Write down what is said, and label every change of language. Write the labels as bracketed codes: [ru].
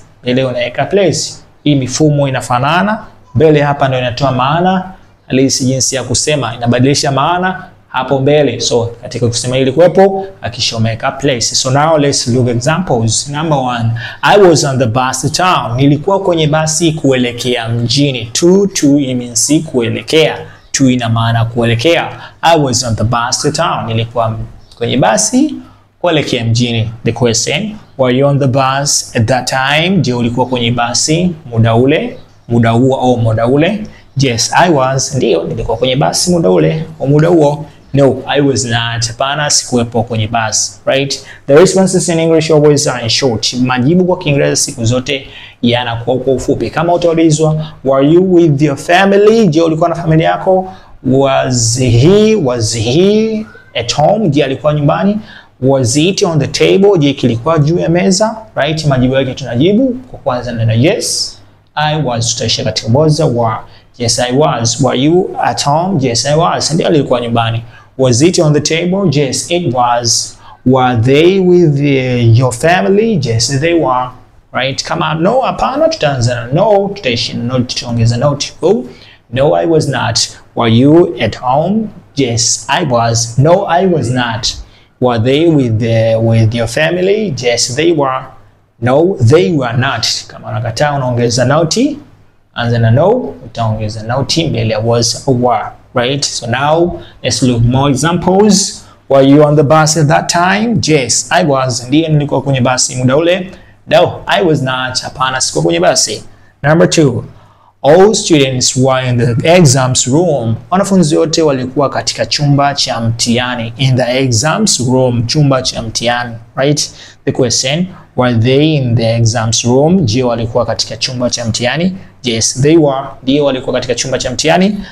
[sw] Mbele unaweka place. Hii mifumo inafanana. Mbele hapa ndio inatoa maana halisi, jinsi ya kusema inabadilisha maana hapo mbele. So katika kusema ilikuwepo hakikisha umeweka place. So now let's look examples. [en] Number 1, I was on the bus to town. [sw] Nilikuwa kwenye basi kuelekea mjini. To means kuelekea. [en] To ina maana kuelekea. I was on the bus to town. [sw] Nilikuwa kwenye basi kuelekea mjini. [en] The question, were you on the bus at that time? [sw] Je ulikuwa kwenye basi muda ule, muda huo au muda ule? Yes, I was. Ndio, nilikuwa kwenye basi muda ule au muda huo. No, I was not. Hapana, sikuwepo kwenye bus, right? [en] The responses in English always are in short. [sw] Majibu kwa Kiingereza siku zote yanakuwa kwa ufupi. Kama utaulizwa, were you with your family? Je, ulikuwa na familia yako? Was he at home, je alikuwa nyumbani. Was it on the table, je kilikuwa juu ya meza, right? Majibu yake tunajibu kwa kwanza neno yes. I was, tutaishia katika was were. [en] Yes I was. Were you at home? Yes I was. Ndio alikuwa nyumbani. Was it on the table? Yes it was. Were they with your family? [sw] Yes they were. Right? Kama no hapana tutaanza na no, tutaishi no, tutaongeza not. No I was not. [en] Were you at home? Yes I was. No I was not. Were they with your family? Yes they were. [sw] No they were not. Kama unakataa unaongeza not, anza na no, utaongeza not mbele ya was or were, right? [en] So now let's look more examples. Were you on the bus at that time? Yes I was. [sw] Ndiye nilikuwa kwenye basi muda ule. No I was not. Hapana sikuwa kwenye basi. [en] Number 2. All students were in the exams room. [sw] Wanafunzi wote walikuwa katika chumba cha mtihani. In the exams room, chumba cha mtihani, right? [en] The question, were they in the exams room? [sw] Je, walikuwa katika chumba cha mtihani? Yes, they were. Ndio walikuwa katika chumba cha mtihani?